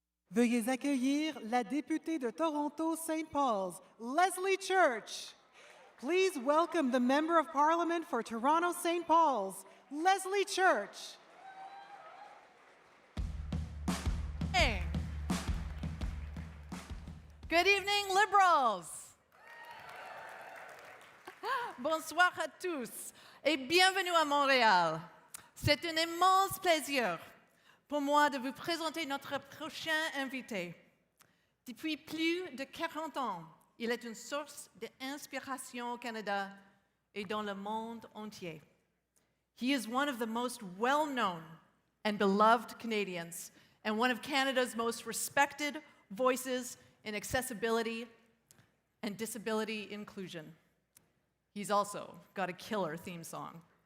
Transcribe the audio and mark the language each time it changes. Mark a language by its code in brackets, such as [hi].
[fr] Veuillez accueillir la députée de Toronto St. Paul's, Leslie Church. [en] Please welcome the Member of Parliament for Toronto St. Paul's, Leslie Church. Hey. Good evening, Liberals. [fr] Bonsoir à tous et bienvenue à Montréal. C'est un immense plaisir pour moi de vous présenter notre prochain invité. Depuis plus de 40 ans, il est une source d'inspiration au Canada et dans le monde entier. [en] He is one of the most well-known and beloved Canadians and one of Canada's most respected voices in accessibility and disability inclusion. He's also got a killer theme song.